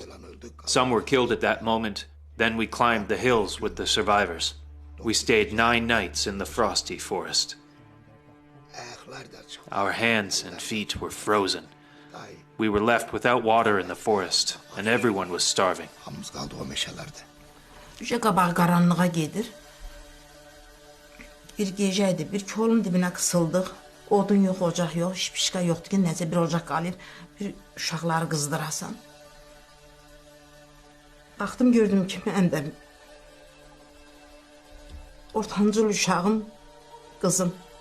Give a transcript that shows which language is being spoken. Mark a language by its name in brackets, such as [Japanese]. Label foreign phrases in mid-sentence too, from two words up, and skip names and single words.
[English] Some were killed at that moment. Then we climbed the hills with the survivors. We stayed 9 nights in the frosty forest. Our hands and feet were frozen. We were left without water in the forest, and everyone was starving. [Azerbaijani] Qabağı qaranlığa gedir. Bir gecəydi, bir kolun dibinə qısıldıq. Odun yox, ocaq yox, şipişka yoxdur ki, necə bir ocaq qalır, bir uşaqları qızdırasan. Baxdım, gördüm ki, mən də ortancıl uşağım, qızım.